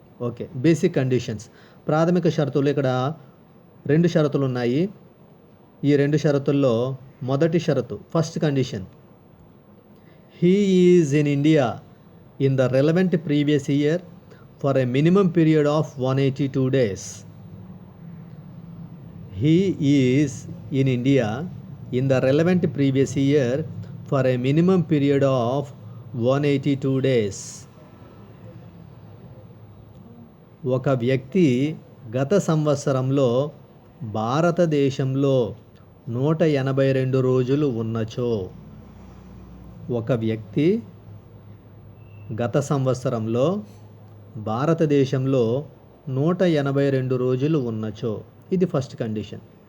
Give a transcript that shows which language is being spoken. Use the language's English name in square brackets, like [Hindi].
[Telugu] Okay, basic conditions ప్రాథమిక షరతులు. ఇక్కడ 2 షరతులు ఉన్నాయి. ఈ 2 షరతుల్లో మొదటి షరతు, [English] First condition, he is in India in the relevant previous year for a minimum period of 182 days. He is in India in the relevant previous year for a minimum period of 182 days. [Telugu] ఒక వ్యక్తి గత సంవత్సరంలో భారతదేశంలో 182 రోజులు ఉన్నచో, ఒక వ్యక్తి గత సంవత్సరంలో భారతదేశంలో 182 రోజులు ఉన్నచో, ఇది ఫస్ట్ కండిషన్.